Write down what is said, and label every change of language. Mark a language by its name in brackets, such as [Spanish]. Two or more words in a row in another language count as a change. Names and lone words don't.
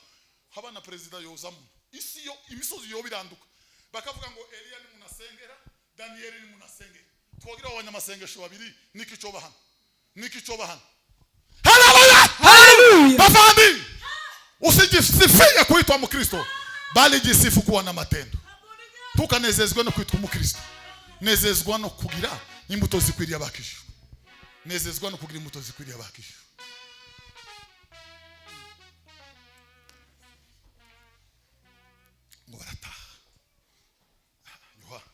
[Rundi] Haba na president yozamo. Isi yo imisozi yo biranduka. Bakavuga ngo Elia ni munasengera, Daniel ni munasengera. Twogira abanyamasengesho babiri niki cyoba hano. Niki cyoba hano. Haleluya! Haleluya! Bavandi! [Swahili] Usijisifia kuitwa Mkristo, bali jisifu kuwa na matendo. [Rundi] Tukanezezwa no kwitwa Mkristo. Nezezwa no kugira imbuto zikwiriye abakisho. Nezezwa no kugira imbuto zikwiriye abakisho. Ngo barataha. Yoha.